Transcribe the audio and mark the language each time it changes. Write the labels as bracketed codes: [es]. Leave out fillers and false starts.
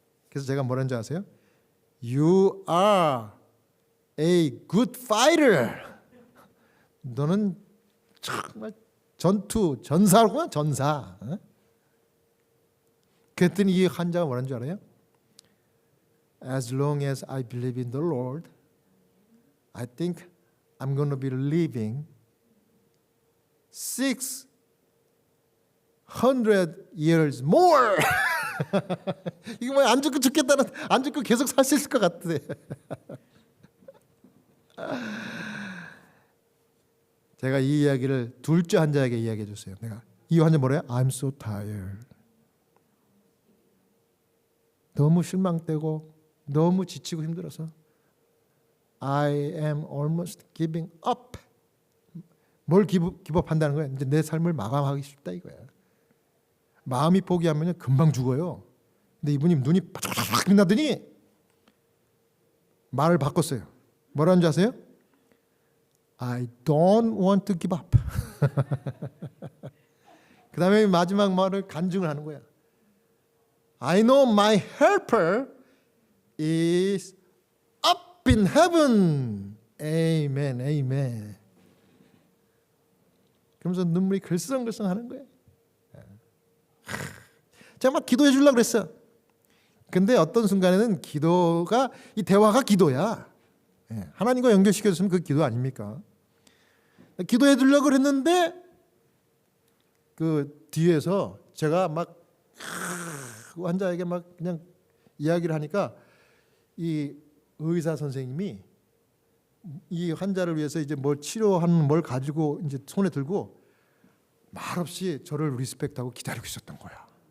[ko] 그래서 제가 뭐라는지 아세요? [en] You are a good fighter. [ko] 너는 정말 전사구나, 전사. 그랬더니 이 환자가 뭐라는 줄 알아요? [en] As long as I believe in the Lord, I think I'm going to be living 600 years more. [ko] 이거 뭐 안 죽고 죽겠다는, 안 죽고 계속 살 수 있을 것 같아. 제가 이 이야기를 둘째 환자에게 이야기해 줬어요. 내가 이 환자 뭐래요? [en] I'm so tired. [ko] 너무 실망되고 너무 지치고 힘들어서 [en] I am almost giving up. [ko] 뭘 기법한다는 거야? 이제 내 삶을 마감하기 쉽다 이거야. 마음이 포기하면 금방 죽어요. 근데 이분이 눈이 바삭바삭 빛나더니 말을 바꿨어요. 뭐라는 줄 아세요? [en] I don't want to give up. [ko] 그 다음에 마지막 말을 간증을 하는 거야. [en] I know my helper is up in heaven. Amen, amen. [ko] 그러면서 눈물이 글썽글썽 하는 거예요. 제가 막 기도해 주려고 그랬어. 근데 어떤 순간에는 기도가, 이 대화가 기도야. 하나님과 연결시켜줬으면 그 기도 아닙니까? 기도해 주려고 그랬는데 그 뒤에서 제가 막 환자에게 막 그냥 이야기를 하니까 이 의사 선생님이 이 환자를 위해서 이제 뭘 치료하는 뭘 가지고 이제 손에 들고 말없이 저를 리스펙트하고 기다리고 있었던 거야.